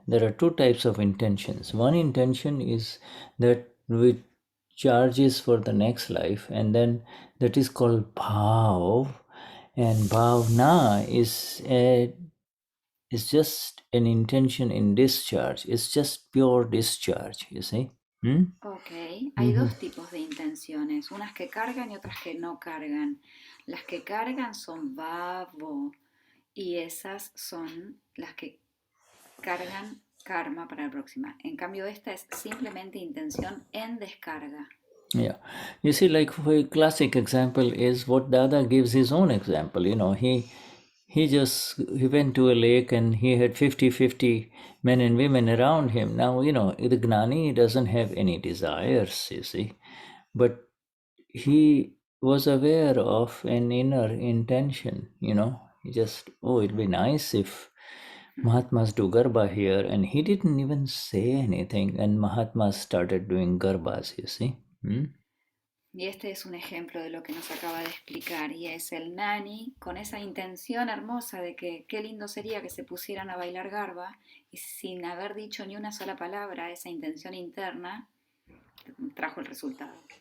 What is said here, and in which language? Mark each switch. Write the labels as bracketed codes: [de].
[en] There are two types of intentions. One intention is that which charges for the next life, and then that is called bhav, and bhavana is just an intention in discharge. It's just pure discharge, you see. [es] Ok, hay dos tipos de intenciones, unas que cargan y otras que no cargan. Las que cargan son bhavo y esas son las que cargan karma para la próxima. En cambio, esta es simplemente intención en descarga. [en] Yeah. You see, like a classic example is what Dada gives his own example. He went to a lake and he had 50-50 men and women around him. Now, the Gnani doesn't have any desires, you see. But he was aware of an inner intention, He just, it'd be nice if Mahatmas do Garba here. And he didn't even say anything. And Mahatmas started doing Garbas, you see. [es] Y este es un ejemplo de lo que nos acaba de explicar, y es el Gnani con esa intención hermosa de que qué lindo sería que se pusieran a bailar garba, y sin haber dicho ni una sola palabra, esa intención interna trajo el resultado.